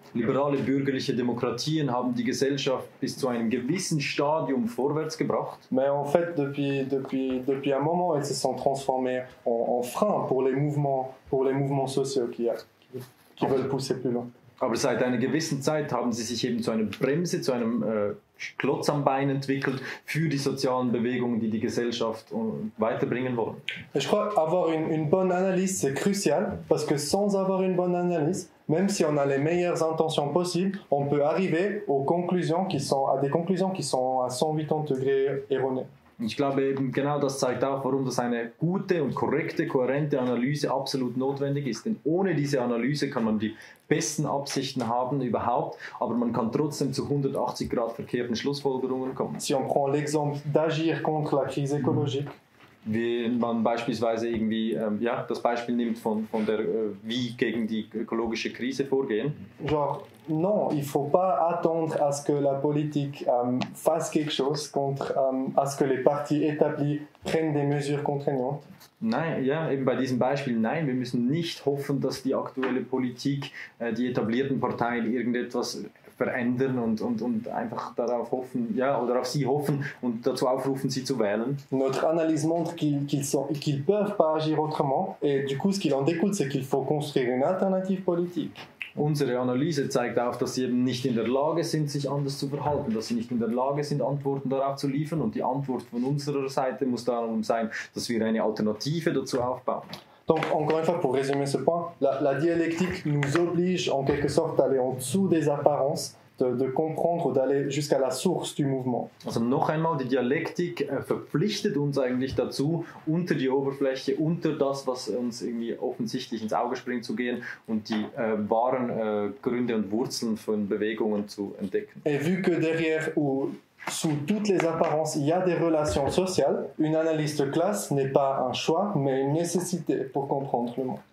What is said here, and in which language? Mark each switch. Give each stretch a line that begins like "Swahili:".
German: Liberale bürgerliche Demokratien haben die Gesellschaft bis zu einem gewissen Stadium vorwärts gebracht.
French: Mais en fait, depuis un moment, elles se sont transformées en frein pour les mouvements sociaux qui veulent pousser plus loin.
German: Aber seit einer gewissen Zeit haben sie sich eben zu einer Bremse, zu einem Klotz am Bein entwickelt für die sozialen Bewegungen, die die Gesellschaft weiterbringen wollen.
French: Et je crois avoir une bonne analyse, c'est crucial, parce que sans avoir une bonne analyse, même si on a les meilleures intentions possibles, on peut arriver à des conclusions qui sont à 180 degrés erronées.
German: Ich glaube eben genau das zeigt auch, warum das eine gute und korrekte, kohärente Analyse absolut notwendig ist. Denn ohne diese Analyse kann man die besten Absichten haben überhaupt, aber man kann trotzdem zu 180 Grad verkehrten Schlussfolgerungen kommen.
French: Si on prend l'exemple d'agir contre la crise écologique,
German: wie man beispielsweise irgendwie das Beispiel nimmt von der wie gegen die ökologische Krise vorgehen.
French: Genre, non, il ne faut pas attendre à ce que la politique fasse quelque chose contre, à ce que les partis établis prennent des mesures contraignantes.
German: Nein, ja, eben bei diesem Beispiel, nein, wir müssen nicht hoffen, dass die aktuelle Politik, die etablierten Parteien irgendetwas verändern und einfach darauf hoffen, ja, oder auf sie hoffen und dazu aufrufen, sie zu wählen.
French: Notre analyse montre qu'ils peuvent pas agir autrement, et du coup, ce qu'il en découle, c'est qu'il faut construire une alternative politique.
German: Unsere Analyse zeigt auf, dass sie eben nicht in der Lage sind, sich anders zu verhalten, dass sie nicht in der Lage sind, Antworten darauf zu liefern. Und die Antwort von unserer Seite muss darum sein, dass wir eine Alternative dazu aufbauen.
French: Donc, encore une fois, pour résumer ce point, la dialectique nous oblige en quelque sorte d'aller en dessous des apparences, de comprendre, d'aller jusqu'à la source du mouvement.
German: Also noch einmal, die Dialektik verpflichtet uns eigentlich dazu, unter die Oberfläche, unter das, was uns irgendwie offensichtlich ins Auge springt, zu gehen und die wahren Gründe und Wurzeln von Bewegungen zu entdecken.
French: Et vu que derrière ou sous toutes les apparences, il y a des relations sociales, une analyse de classe n'est pas un choix, mais une nécessité pour comprendre le monde.